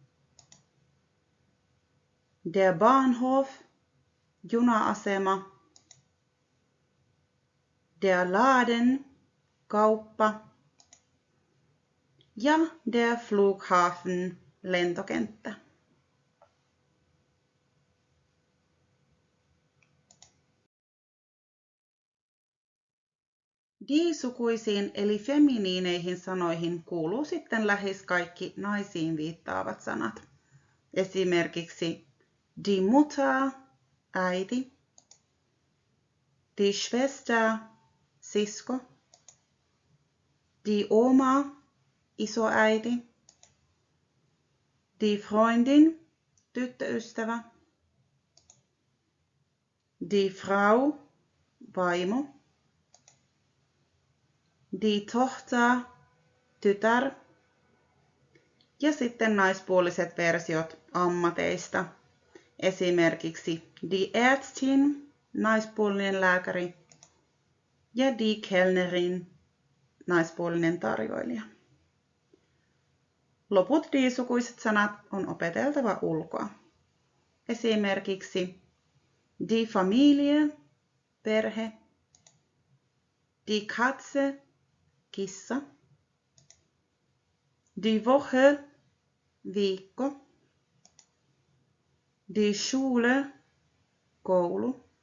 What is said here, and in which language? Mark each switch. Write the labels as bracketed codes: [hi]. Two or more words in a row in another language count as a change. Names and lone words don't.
[de] Der Bahnhof, juna-asema. Der Laden, kauppa. Ja der Flughafen, lentokenttä. [fi] Die-sukuisiin eli feminiineihin sanoihin kuuluu sitten lähes kaikki naisiin viittaavat sanat. [de] Esimerkiksi die Mutter, äiti, die Schwester, sisko, die Oma, isoäiti, die Freundin, tyttöystävä, die Frau, vaimo, die Tochter, [fi] tytär ja sitten naispuoliset versiot ammateista. [de] Esimerkiksi die Ärztin, [fi] naispuolinen lääkäri ja [de] die Kellnerin, [fi] naispuolinen tarjoilija. Loput die-sukuiset sanat on opeteltava ulkoa. [de] Esimerkiksi die Familie, perhe, die Katze, kissa, die Woche, viikko, Die Schule, koulu.